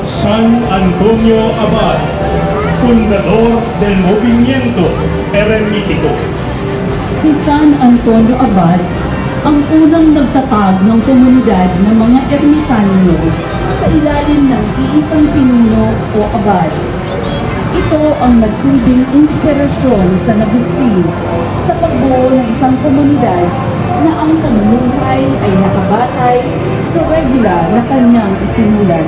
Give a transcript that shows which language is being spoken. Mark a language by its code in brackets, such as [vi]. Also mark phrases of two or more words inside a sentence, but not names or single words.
[es] San Antonio Abad, fundador del Movimiento Eremítico. [tl] Si San Antonio Abad ang unang nagtatag ng komunidad ng mga ermitanyo sa ilalim ng iisang pinuno o abad. Ito ang nagsilbing inspirasyon sa Agustin sa pagbuo ng isang komunidad na ang pamumuhay ay nakabatay sa regula na kanyang isinulat.